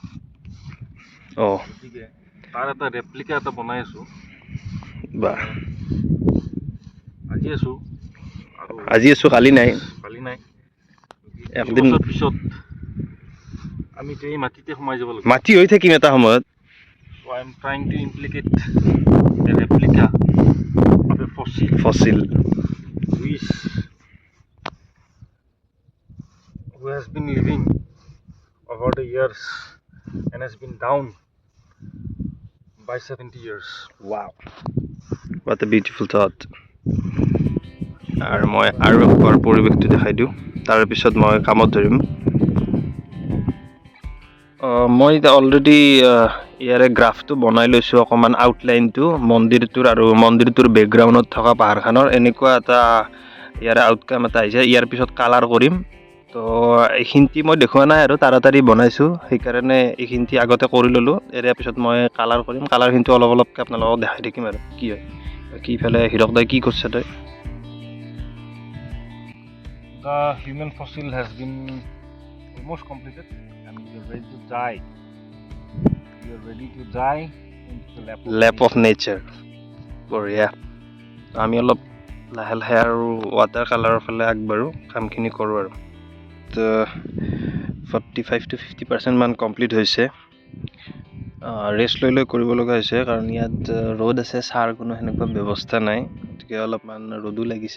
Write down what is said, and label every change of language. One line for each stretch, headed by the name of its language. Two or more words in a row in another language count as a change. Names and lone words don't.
Assamese: গতিকে তাৰ এটা ৰেপ্লিকা এটা বনাই আছো। বাহ, আজি আছো কালি নাই। একদিন পিছত আমি এই মাটিতে সোমাই যাব লাগিব। মাটি হৈ থাকিম এটা সময়ত।
English: So I am trying to implicate a replica of a fossil who has been living over the years and has been down by 70 years. Wow, what a beautiful thought.
Assamese: আৰু মই আৰু একবাৰ পৰিৱেশটো দেখাই দিওঁ, তাৰ পিছত মই কামত ধৰিম। মই এতিয়া অলৰেডি ইয়াৰে গ্ৰাফটো বনাই লৈছোঁ, অকণমান আউটলাইনটো মন্দিৰটোৰ আৰু মন্দিৰটোৰ বেকগ্ৰাউণ্ডত থকা পাহাৰখনৰ। এনেকুৱা এটা ইয়াৰে আউটকাম এটা আহিছে। ইয়াৰ পিছত কালাৰ কৰিম। তো এইখিনি মই দেখুওৱা নাই আৰু তাড়াতাড়ি বনাইছোঁ, সেইকাৰণে এইখিনি আগতে কৰি ল'লোঁ। ইয়াৰ পিছত মই কালাৰ কৰিম। কালাৰখিনিটো অলপ অলপকৈ আপোনালোকক দেখাই থাকিম আৰু কি হয়। বাকী ইফালে হীৰক দাই কি কৰিছে তই?
English: The human fossil has been almost completed and we are ready to die. We are ready to die into the lap of nature.
Assamese: বঢ়িয়া। আমি অলপ লাহে লাহে আৰু
English: water colour
Assamese: ফালে আগবাঢ়ো, কামখিনি কৰোঁ আৰু। তো 45 to 50% মান কমপ্লিট হৈছে। ৰেষ্ট লৈ লৈ কৰিব লগা হৈছে, কাৰণ ইয়াত ৰ'দ আছে, ছাৰ কোনো সেনেকুৱা ব্যৱস্থা নাই, গতিকে অলপমান ৰ'দো লাগিছে।